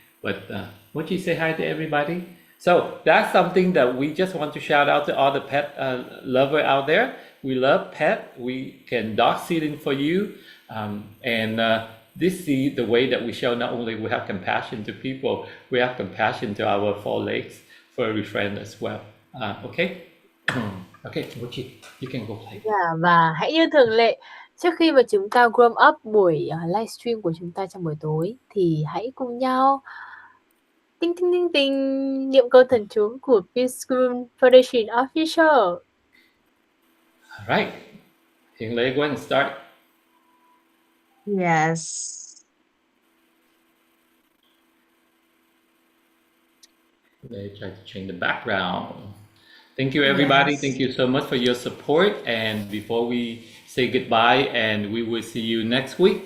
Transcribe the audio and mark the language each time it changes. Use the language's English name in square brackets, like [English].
[English] But Mochi, say hi to everybody. So that's something that we just want to shout out to all the pet lover out there. We love pet. We can dog sitting for you, and this is the way that we show not only we have compassion to people, we have compassion to our four legs furry friend as well. Okay? Okay, Mochi, you can go play. [Vietnamese] Và hãy như thường lệ, trước khi mà chúng ta [English] warm up [Vietnamese] buổi livestream của chúng ta trong buổi tối thì hãy cùng nhau tinh tinh tinh tinh niệm câu thần chú của Peace School Foundation Official. [English] All right. Hiền Lê, go ahead and start. Yes. They try to change the background. Thank you, everybody. Yes. Thank you so much for your support. And before we say goodbye, and we will see you next week.